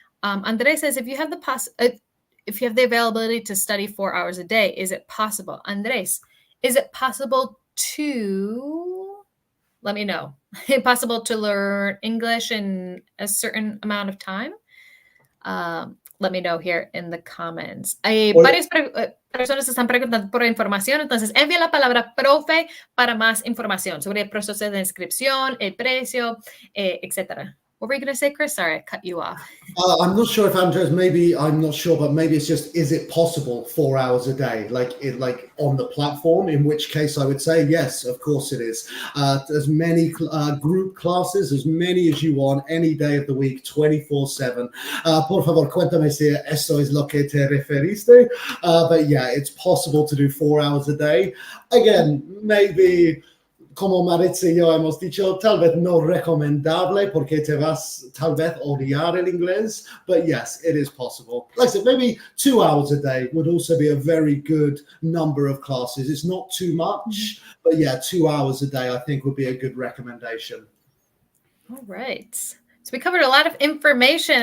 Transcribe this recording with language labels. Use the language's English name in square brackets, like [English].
[English] Andres says, if you have the availability to study 4 hours a day, is it possible? Andres, is it possible to, let me know, possible to learn English in a certain amount of time? Let me know here in the comments. [Spanish] Hay varias personas están preguntando por información, entonces envía la palabra profe para más información sobre el proceso de inscripción, el precio, etc. [English] What were you going to say, Chris? Sorry, I cut you off. I'm not sure if Andres, I'm not sure, but maybe it's just, is it possible 4 hours a day, like on the platform? In which case I would say, yes, of course it is. As many group classes, as many as you want, any day of the week, 24/7. [Spanish] Por favor, cuéntame si esto es lo que te referiste. [English] But yeah, it's possible to do 4 hours a day. Again, maybe, [Spanish] como Maritza y yo hemos dicho, tal vez no recomendable porque te vas tal vez odiar el inglés, [English] but yes, it is possible. Like I said, maybe 2 hours a day would also be a very good number of classes. It's not too much, but yeah, 2 hours a day I think would be a good recommendation. All right. So we covered a lot of information.